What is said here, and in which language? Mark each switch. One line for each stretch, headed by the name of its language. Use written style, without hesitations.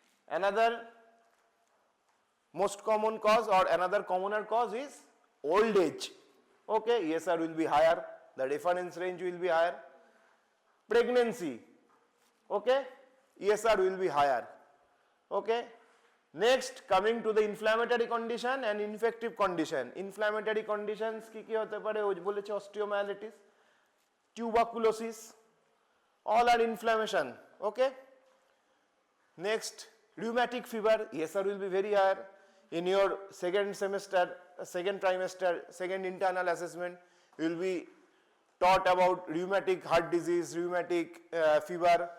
English: Another most common cause or another commoner cause is old age, okay? ESR will be higher, the reference range will be higher. Pregnancy, okay? ESR will be higher, okay? Next, coming to the inflammatory condition and infective condition. Inflammatory conditions
Bangla: কি কি হতে পারে? ওই বলেছে
English: osteomyelitis, tuberculosis, all are inflammation, okay? Next, rheumatic fever, ESR will be very higher. In your second semester, second trimester, second internal assessment, you will be taught about rheumatic heart disease, rheumatic fever.